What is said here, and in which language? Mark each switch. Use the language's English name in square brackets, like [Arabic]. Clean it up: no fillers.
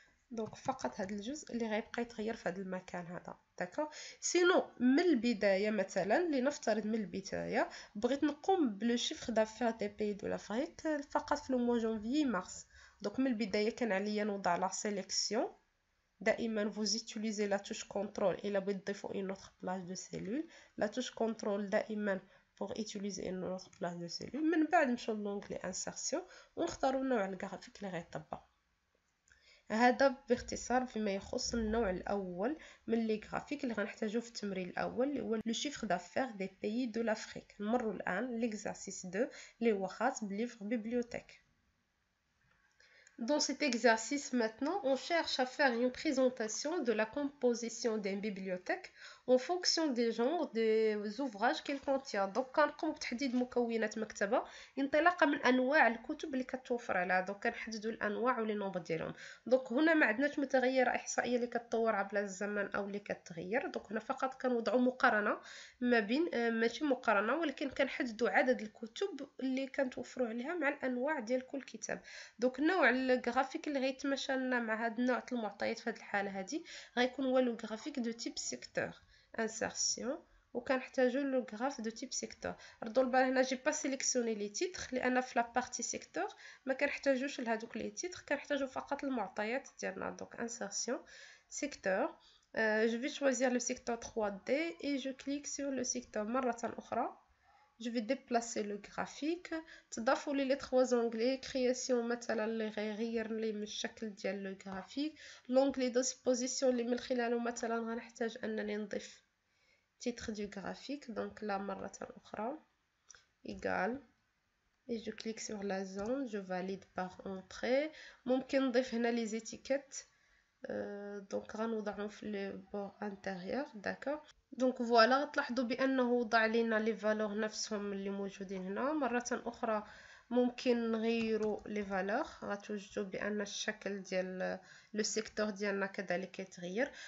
[Arabic] دونك فقط هذا الجزء اللي غيبقى يتغير في هذا المكان هذا. داكوغ سينو من البدايه مثلا لنفترض من البدايه بغيت نقوم بلو شيفر دافير دي بي دو لافريك فقط في لو موا جانفيي مارس. دونك من البدايه كان عليا نوضع لا سيليكسيون. دائما [French] vous utilisez la touche contrôle [Arabic] إلا بغيت تضيفوا [French] une autre plage de cellule. la touche contrôle [Arabic] دائما [French] pour utiliser une autre plage de cellule. [Arabic] من بعد نمشيو لونغلي insertion ونختاروا نوع الجرافيك اللي غيطبق. هذا باختصار فيما يخص النوع الاول من لي غرافيك اللي غنحتاجوه في التمرين الاول اللي هو لو شيفر دافير دي بيي دو لافريك. نمروا الان ليكزارسيس 2 اللي هو خاص بليفر بيبليوتيك. [French] Dans cet exercice maintenant, on cherche à faire une présentation de la composition d'une bibliothèque en fonction des genres des ouvrages qu'elle contient. [Arabic] Donc كنقوم بتحديد مكونات مكتبة انطلاقا من انواع الكتب اللي كتوفر عليها. دونك كنحددوا الانواع ولي نومبر ديالهم. دونك هنا ما عندناش متغيره احصائيه اللي كتطور عبر الزمن او اللي كتغير. دونك هنا فقط كنوضعوا مقارنه ما بين ماشي مقارنه ولكن كنحددوا عدد الكتب اللي كنتوفروا عليها مع الانواع ديال كل كتاب. دونك نوع الجرافيك اللي غيتماشى لنا مع هاد النوع المعطيات في هاد الحاله هادي غيكون هو لو جرافيك دو تيب سيكتور insertion وكنحتاجو لو غراف دو تيب سيكتور. ردوا البال هنا [French] جي با سيليكسيوني لي تيتر [Arabic] لان في لا بارتي سيكتور ما كنحتاجوش لهادوك لي تيتر، كنحتاجو فقط المعطيات ديالنا. [French] دونك insertion secteur je vais choisir le secteur 3D et je clique sur le secteur [Arabic] مرة أخرى. [French] je vais déplacer le graphique. [Arabic] تضافوا لي 3 زونغلي كرياسيون مثلا اللي غيغير لي من الشكل ديال لو غرافيك، لونغلي ديسبوزيسيون اللي من خلاله مثلا غنحتاج انني نضيف [French] titre du graphique. donc là [Arabic] مرة أخرى [French] égal et je clique sur la zone, je valide par entrée. [Arabic] ممكن نضيف هنا [French] les étiquettes donc [Arabic] غنوضعهم في لي بور انتيريور. داكوغ دونك فوالا تلاحظوا بانه وضع لينا لي فالور نفسهم اللي موجودين هنا. مره اخرى ممكن نغيروا لي فالور، غتوجدوا بان الشكل ديال لو سيكتور ديالنا كذلك يتغير.